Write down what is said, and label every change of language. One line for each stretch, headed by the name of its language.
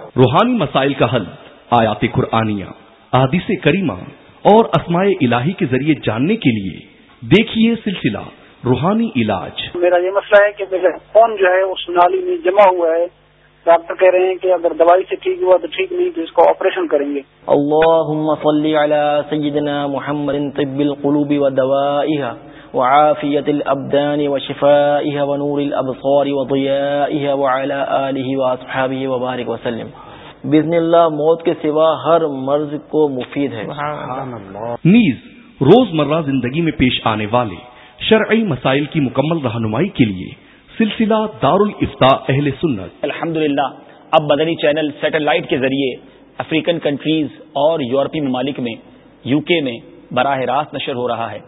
Urdu: روحانی مسائل کا حل آیات قرآنیہ, احادیث کریمہ اور اسماء الہی کے ذریعے جاننے کے لیے دیکھیے سلسلہ روحانی علاج. میرا یہ مسئلہ ہے کہ میرا خون جو ہے اس نالی میں جمع ہوا ہے, ڈاکٹر کہہ رہے ہیں کہ اگر دوائی سے ٹھیک ہوا تو ٹھیک نہیں تو اس کو آپریشن کریں گے.
Arabic: اللہم صلی علی سیدنا محمد طب القلوب ودوائها وعافية الابدان وشفائها ونور الابصار وضيائها وعلى آله واصحابه وبارك وسلم.
Urdu: بإذن اللہ موت کے سوا ہر مرض کو مفید ہے. نیز روز مرہ زندگی میں پیش آنے والے شرعی مسائل کی مکمل رہنمائی کے لیے سلسلہ دار الافتاء اہل سنت. الحمدللہ اب مدنی چینل سیٹلائٹ کے ذریعے افریقن کنٹریز اور یورپی ممالک میں, یو کے میں براہ راست نشر ہو رہا ہے.